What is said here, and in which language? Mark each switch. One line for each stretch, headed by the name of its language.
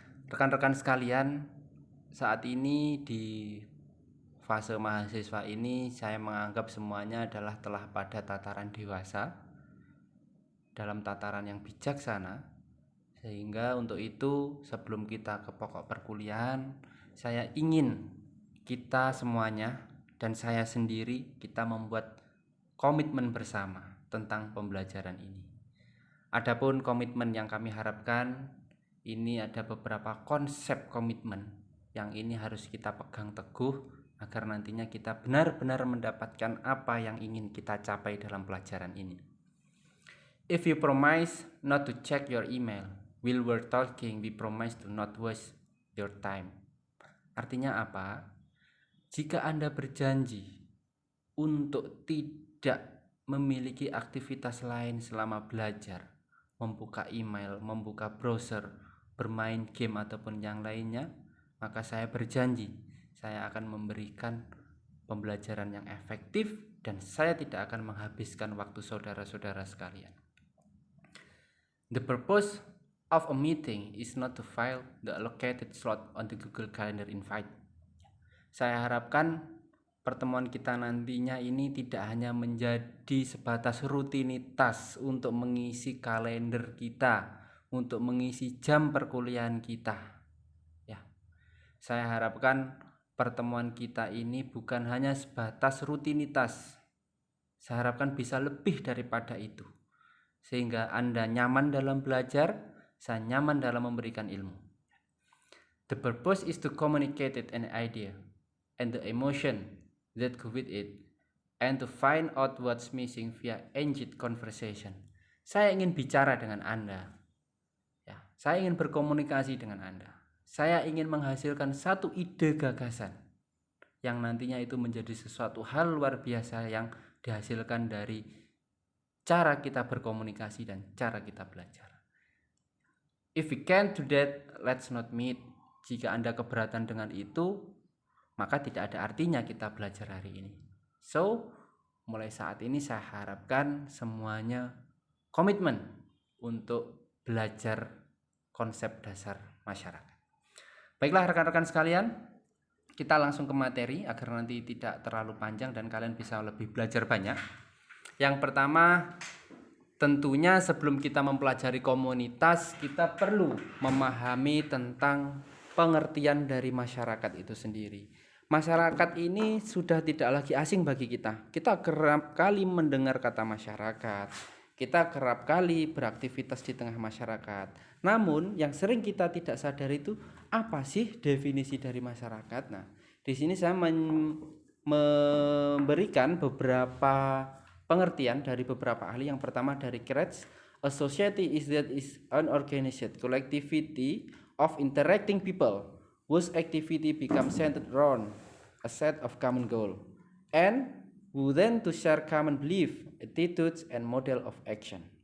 Indonesian: Rekan-rekan sekalian, saat ini di fase mahasiswa ini saya menganggap semuanya adalah telah pada tataran dewasa, dalam tataran yang bijaksana, sehingga untuk itu sebelum kita ke pokok perkuliahan, saya ingin kita semuanya dan saya sendiri kita membuat komitmen bersama tentang pembelajaran ini. Adapun komitmen yang kami harapkan, ini ada beberapa konsep komitmen yang ini harus kita pegang teguh agar nantinya kita benar-benar mendapatkan apa yang ingin kita capai dalam pelajaran ini.
English: If you promise not to check your email while we're talking, we promise to not waste your time.
Indonesian: Artinya apa? Jika Anda berjanji untuk tidak memiliki aktivitas lain selama belajar, membuka email, membuka browser, bermain game ataupun yang lainnya, maka saya berjanji saya akan memberikan pembelajaran yang efektif dan saya tidak akan menghabiskan waktu saudara-saudara sekalian.
English: The purpose of a meeting is not to fill the allocated slot on the Google Calendar invite.
Indonesian: Saya harapkan pertemuan kita nantinya ini tidak hanya menjadi sebatas rutinitas untuk mengisi kalender kita, untuk mengisi jam perkuliahan kita. Ya, saya harapkan pertemuan kita ini bukan hanya sebatas rutinitas. Saya harapkan bisa lebih daripada itu, sehingga Anda nyaman dalam belajar, saya nyaman dalam memberikan ilmu.
English: The purpose is to communicate an idea and the emotion that go with it, and to find out what's missing via engaged conversation.
Indonesian: Saya ingin bicara dengan Anda. Ya, saya ingin berkomunikasi dengan Anda. Saya ingin menghasilkan satu ide gagasan yang nantinya itu menjadi sesuatu hal luar biasa yang dihasilkan dari cara kita berkomunikasi dan cara kita belajar.
English: If we can't do that, let's not meet.
Indonesian: Jika Anda keberatan dengan itu, maka tidak ada artinya kita belajar hari ini. So, mulai saat ini saya harapkan semuanya komitmen untuk belajar konsep dasar masyarakat. Baiklah rekan-rekan sekalian, kita langsung ke materi agar nanti tidak terlalu panjang dan kalian bisa lebih belajar banyak. Yang pertama, tentunya sebelum kita mempelajari komunitas, kita perlu memahami tentang pengertian dari masyarakat itu sendiri. Masyarakat ini sudah tidak lagi asing bagi kita. Kita kerap kali mendengar kata masyarakat. Kita kerap kali beraktivitas di tengah masyarakat. Namun yang sering kita tidak sadar itu apa sih definisi dari masyarakat? Nah, di sini saya memberikan beberapa pengertian dari beberapa ahli. Yang pertama dari Kretz,
English: a society is an organized collectivity of interacting people whose activity becomes centered around a set of common goal and who then to share common belief, attitudes, and model of action.